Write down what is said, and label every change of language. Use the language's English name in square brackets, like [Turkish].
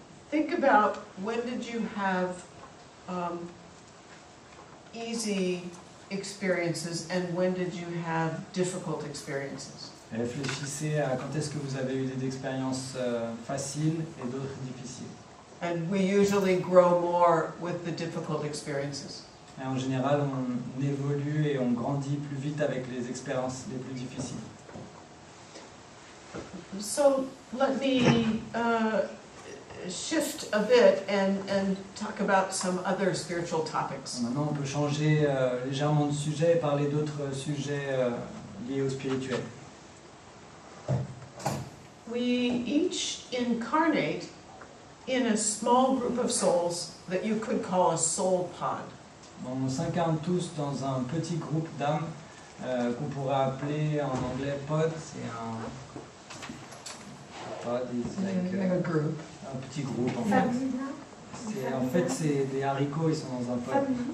[English] Think about when did you have easy experiences and when did you have difficult experiences. [French] Réfléchissez à quand est-ce que vous avez eu des expériences faciles et d'autres difficiles. [English] And we usually grow more with the difficult experiences. [French] Et en général, on évolue et on grandit plus vite avec les expériences les plus difficiles. [English] So let me shift a bit and talk about some other spiritual topics. [French] Maintenant, on peut changer légèrement de sujet et parler d'autres sujets liés au spirituel. [English] We each incarnate in a small group of souls that you could call a soul pod. [French] On s'incarne tous dans un petit groupe d'âmes qu'on pourrait appeler en anglais pod. C'est un [English] pod is like group. [French] un petit groupe en fait. En fait c'est des haricots, ils sont dans un pod.